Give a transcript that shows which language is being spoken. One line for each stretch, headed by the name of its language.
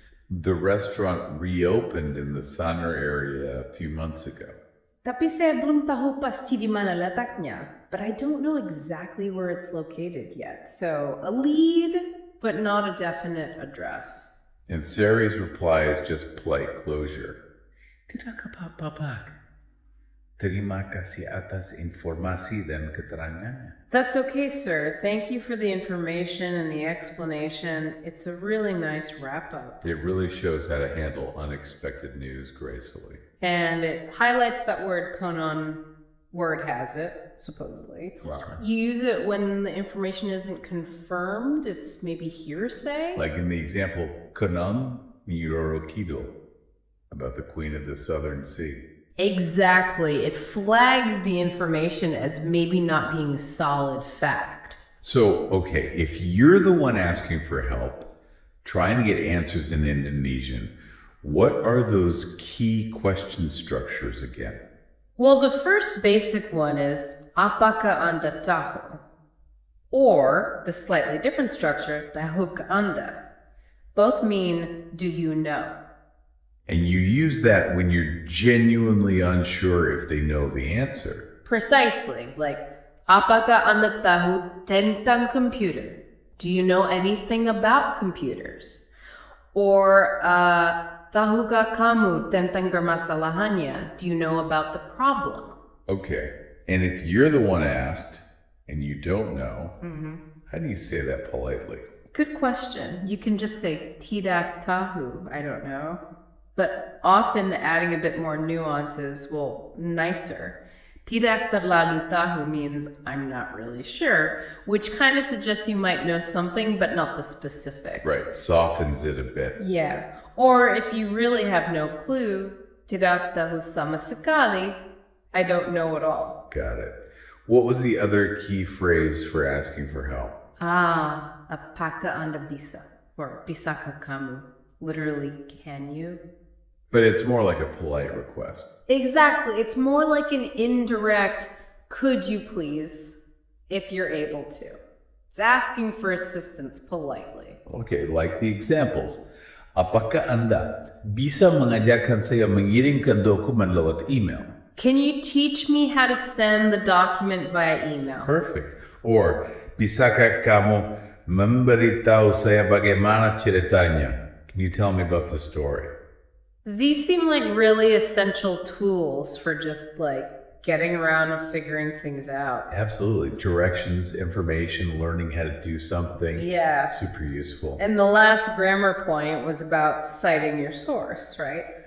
English: The restaurant reopened in the Sanur area a few months ago.
Indonesian: Tapi saya belum tahu pasti di mana letaknya,
English: but I don't know exactly where it's located yet. So, a lead, but not a definite address. And Sari's reply is just polite closure.
Indonesian: Tidak apa-apa. Terima kasih atas informasi dan keterangannya.
English: That's okay, sir. Thank you for the information and the explanation. It's a really nice wrap-up. It really shows how to handle unexpected news gracefully. And it highlights that word konon, word has it, supposedly. Wow. You use it when the information isn't confirmed. It's maybe hearsay. Like in the example, konon Miroro Kido, about the Queen of the Southern Sea. Exactly. It flags the information as maybe not being a solid fact. So, okay, if you're the one asking for help, trying to get answers in Indonesian, what are those key question structures again? Well, the first basic one is,
Indonesian: apakah Anda tahu?
English: Or, the slightly different structure,
Indonesian: tahukah Anda?
English: Both mean, do you know? And you use that when you're genuinely unsure if they know the answer. Precisely.
Indonesian: Like, apakah Anda tahu tentang computer?
English: Do you know anything about computers?
Indonesian: Or, tahukah kamu tentang permasalahannya?
English: Do you know about the problem? Okay. And if you're the one asked and you don't know, how do you say that politely? Good question. You can just say
Indonesian: tidak tahu,
English: I don't know. But often adding a bit more nuances, nicer.
Indonesian: Tidak terlalu tahu
English: means I'm not really sure, which kind of suggests you might know something, but not the specific. Right, softens it a bit. Yeah. Or if you really have no clue,
Indonesian: tidak tahu sama sekali,
English: I don't know at all. Got it. What was the other key phrase for asking for help?
Indonesian: Apakah Anda bisa? Or bisakah kamu?
English: Literally, can you? But it's more like a polite request. Exactly. It's more like an indirect, could you please, if you're able to. It's asking for assistance politely. Okay, like the examples.
Indonesian: Apakah Anda bisa mengajarkan saya mengirimkan dokumen lewat email?
English: Can you teach me how to send the document via email? Perfect.
Indonesian: Or, bisakah kamu memberitahu saya bagaimana ceritanya?
English: Can you tell me about the story? These seem like really essential tools for just getting around and figuring things out. Absolutely. Directions, information, learning how to do something. Yeah. Super useful. And the last grammar point was about citing your source, right?